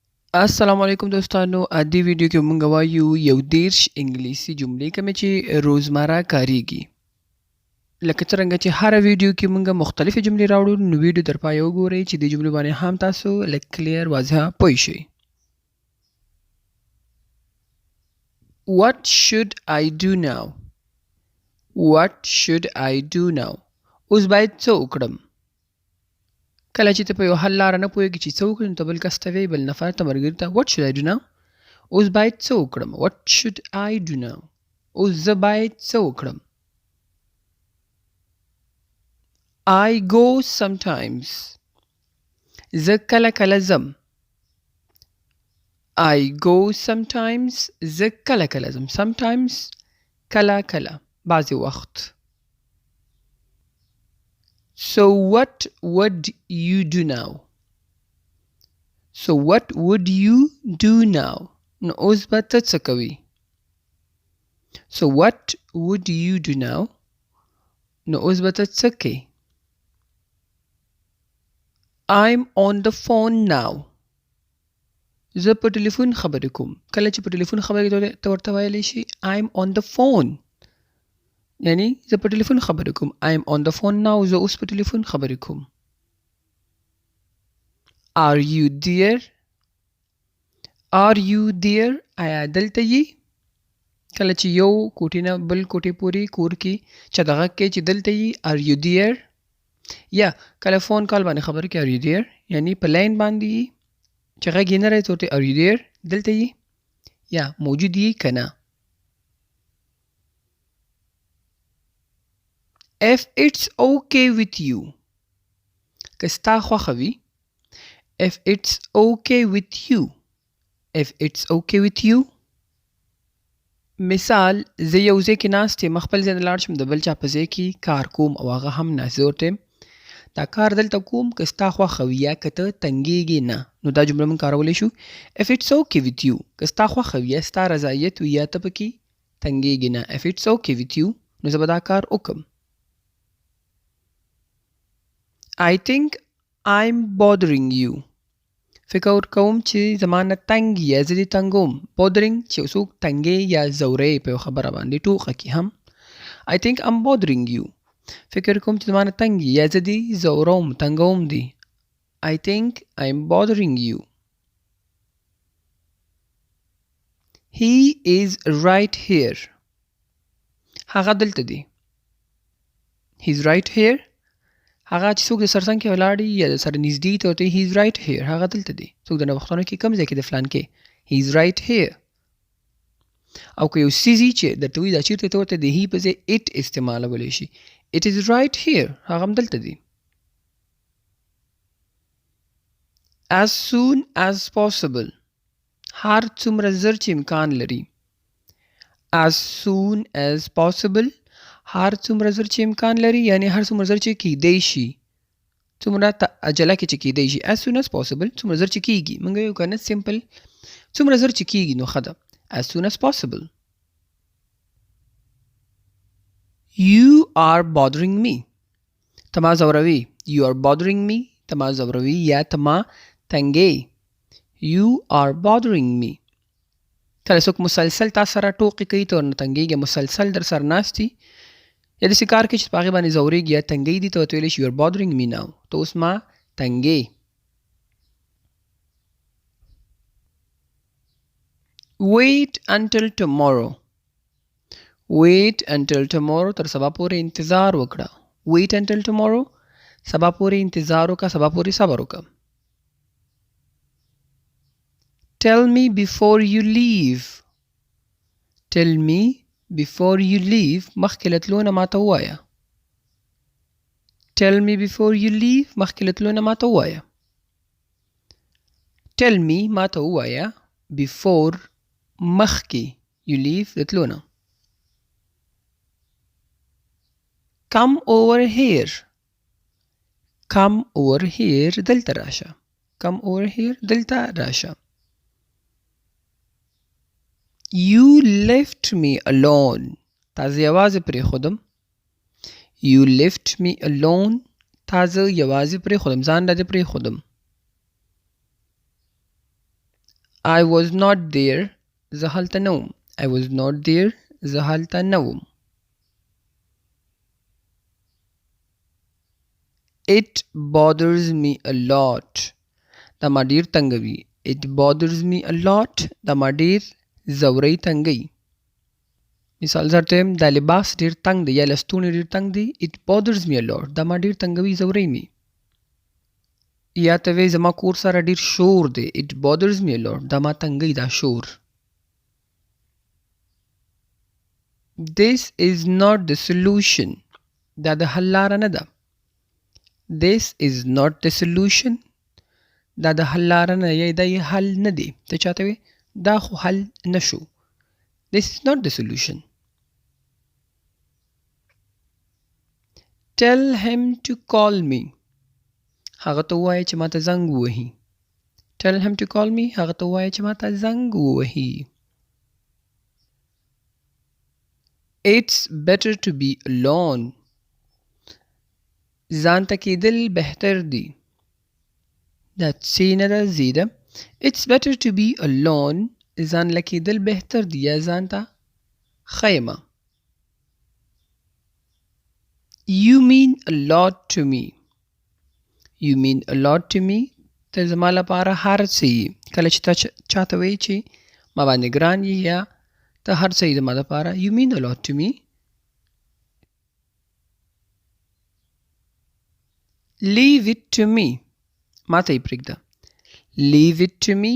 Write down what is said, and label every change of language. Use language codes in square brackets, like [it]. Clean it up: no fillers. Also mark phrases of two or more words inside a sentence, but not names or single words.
[ps] السلام علیکم دوستانو دې ویډیو کې مونږ وایو یو دیرش انګلیسي جملې کومې چې روزمره کاریږي. لکه څرنګه چې هره ویډیو کې مونږ مختلفې جملې راوړو نو ویډیو تر پایه وګورئ چې دې جملې باندې هم تاسو لږ کلیر واضحه پوه شئ. [en] What should I do now? What should I do now? [ps] اوس باید څه وکړم؟ کله چې ته په یو حل لاره نه پوهېږې چې څه وکړې نو ته بل کس ته وایې بل نفر ته ملګري ته [en] What should I do now? [ps] اوس باید څه وکړم؟ [en] What should I do now? [ps] اوس زه باید څه وکړم؟ [en] I go sometimes. [ps] زه کله کله ځم. [en] I go sometimes. [ps] زه کله کله ځم. Sometimes کله کله بعضې وخت. [en] So what would you do now? So what would you do now? [ps] نو اوس به ته څه کوې؟ [en] So what would you do now? [ps] نو اوس به ته څه کوې؟ [en] I'm on the phone now. [ps] زه په ټلیفون خبرې کوم. کله چې په ټلیفون خبرې کوې ته ورته ویلی شي [en] I'm on the phone. [ps] یعنی زه په ټلیفون خبرې کوم. [en] I'm on the phone now. [ps] زه اوس په ټلیفون خبرې کوم. [en] Are you there? Are you there? [ps] آیا دلته یې؟ کله چې یو کوټې نه بل کوټې پورې کور کې چې دغه کې چې دلته یې [en] Are you there? [ps] یا کله فون کال باندې خبرې کې [en] Are you there? [ps] یعنی په لاین باندې یې چې غږ یې نه راځي ورته [en] Are you there? [ps] دلته یې یا موجود یې که نه. [en] If it's okay with you. [ps] که ستا خوښه وي. [en] If it's okay with you. If it's okay with you. [ps] مثال زه یو ځای کې ناست یم خپل ځای نه لاړ شم د بل چا په ځای کې کار کوم او هغه هم ناست زه ورته یم دا کار دلته کوم که ستا خوښه وي یا که ته تنګېږې نه نو دا جمله موږ کارولی شو [en] If it's okay with you. [ps] که ستا خوښه وي یا ستا رضایت وي یا ته پکې تنګېږې نه [en] If it's okay with you [ps] نو زه به دا کار وکړم. [en] I think I'm bothering you. [ps] فکر کوم چې زما نه تنګ یا زه دې تنګوم. Bothering چې یو څوک تنګې یا ځوروې په یو خبره باندې ټوقه کې هم [en] I think I'm bothering you. [ps] فکر کوم چې زما نه تنګ یا زه دې ځوروم تنګوم دې. [en] I think I'm bothering you. He is right here. [ps] هغه دلته دی. [en] He's right here. [ps] هغه چې څوک د سر څنګ کې ولاړ یا د سره نږدې ته ورته [en] He's right here. [ps] هغه دلته دی. څوک د نوښتونو کې کوم ځای کې د فلان کې [en] He's right here. [ps] او که یو څیز وي چې درته وایي دا چېرته ته ورته د هي په ځای it استعمالولی شي. [en] It is right here. [ps] هغه هم دلته دی. [en] As soon as possible. [ps] هر څومره زر چې امکان لري. [en] As soon as possible. [ps] هر څومره زر چې امکان لري یعنی هر څومره زر چې کیدی شي څومره عجله کې چې کیدی شي [en] as soon as possible [ps] څومره زر چې کیږي موږ یو کنه سمپل څومره زر چې کیږي نو ښه ده [en] as soon as possible. You are bothering me. [ps] ته ما ځوروي. [en] You are bothering me. [ps] ته ما ځوروي یا ته ما تنګې. [en] You are bothering me. [ps] کله څوک مسلسل تا سره ټوقې کوي ته ورنه تنګېږي مسلسل در سره ناست وي یا داسې کار کوي چې په هغې باندې ځورېږي یا تنګۍ دي ته ورته ویلی شي [en] You are bothering me now. [ps] ته اوس ما تنګې. [en] Wait until tomorrow. Wait until tomorrow. [ps] تر سبا پورې انتظار وکړه. Wait until tomorrow. سبا پورې انتظار وکړه. سبا پورې صبر وکړه. [en] Tell me before you leave. Tell me before you leave. [ps] مخکې له تلو نه ماته ووایه. [en] Tell me before you leave. [ps] مخکې له تلو نه ماته ووایه. [en] Tell me [ps] ماته ووایه before مخکې [en] you leave [ps] د تلو نه. [en] Come over here. Come over here. [ps] دلته راشه. [en] Come over here. [ps] دلته راشه. [en] You left me alone. [ps] تا زه یوازې پرېښودم. [en] You left me alone. [ps] تا زه یوازې پرېښودم. ځان را دې پرېښودم. [en] I was not there. [ps] زه هلته نه وم. [en] I was not there. [ps] زه هلته نه وم. [en] It bothers me a lot. [ps] دا ما ډیر تنګوي. It bothers me a lot. دا ما ډیر زوري تنګي. مثال زرته دا لباس ډیر تنګ دی یا لستونی ډیر تنګ دی. [en] It bothers me a lot. [ps] دا ما ډیر تنګوي زوري می. یا ته وی زما کور سره ډیر شور دی. [en] It bothers me a lot. [ps] دا ما تنګي دا شور. This is not the solution. دا د حل لاره نه ده. [en] This is not the solution. [ps] دا د حل لاره نه یا دا یې حل نه دی. ته چاته وی دا خو حل نشو. [en] This is not the solution. Tell him to call me. [ps] هغه ته ووایه چې ماته زنګ ووهي. [en] Tell him to call me. [ps] هغه ته ووایه چې ماته زنګ ووهي. [en] It's better to be alone. [ps] ځان ته کېدل بهتر دی. دا څه نه ده زیده. [en] It's better to be alone. [ps] ځان له کېدل بهتر دی یا ځان ته ښیمه. [en] You mean a lot to me. You mean a lot to me. [ps] ته زما لپاره هر څه یې. کله چې ته چاته وایي چې ما باندې ګران یې یا ته هر څه یې زما لپاره. [en] You mean a lot to me. Leave it to me. [ps] ما ته یې پرېږده. [en] Leave it to me.